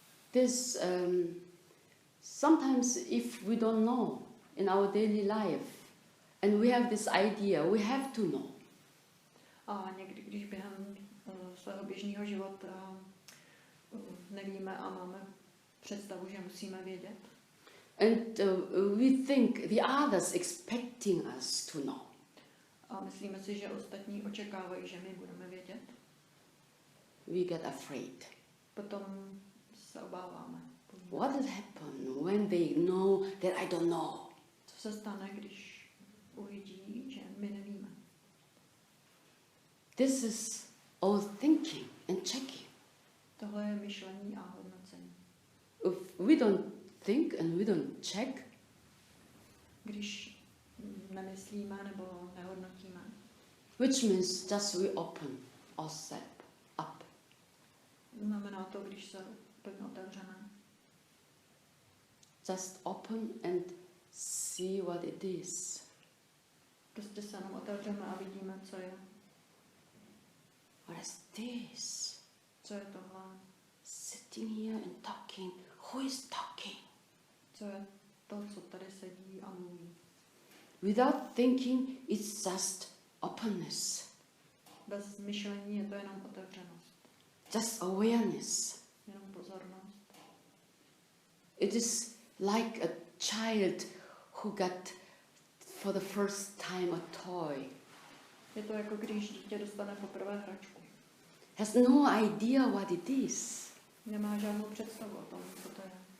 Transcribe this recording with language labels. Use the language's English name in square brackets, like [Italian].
[English] This sometimes if we don't know in our daily life and we have this idea, we have to know. [Czech] A někdy, když během svého běžného života nevíme a máme představu, že musíme vědět. [English] And we think the others expecting us to know. [Czech] A myslíme si, že ostatní očekávají, že my budeme vědět. [English] We get afraid. [Czech] Potom se obáváme. [English] What will happen when they know that I don't know? [Czech] Co se stane, když uvidí, že my nevíme? [English] This is our thinking and checking. [Czech] Tohle je myšlení a hodnocení. [English] If we don't think and we don't check, [Czech] Když nemyslíme nebo nehodnotíme, [English] which means just we open ourselves up. [Czech] znamená to, když se úplně otevřeme. [English] Just open and see what it is. [Czech] Prostě se jenom otevřeme a vidíme, co je. [English] What is this? [Czech] Co je tohle? [English] Sitting here and talking. Who is talking? [Czech] Co je to, co tady sedí a mluví? [English] Without thinking, it's just openness, [Czech] Bez myšlení je to jenom otevřenost. [English] just awareness. [Czech] Jenom pozornost. [English] It is like a child who got for the first time a toy. [Czech] Je to jako když dítě dostane poprvé hračku. [English] Has no idea what it is. [Czech] Nemá žádnou představu o tom, co to je.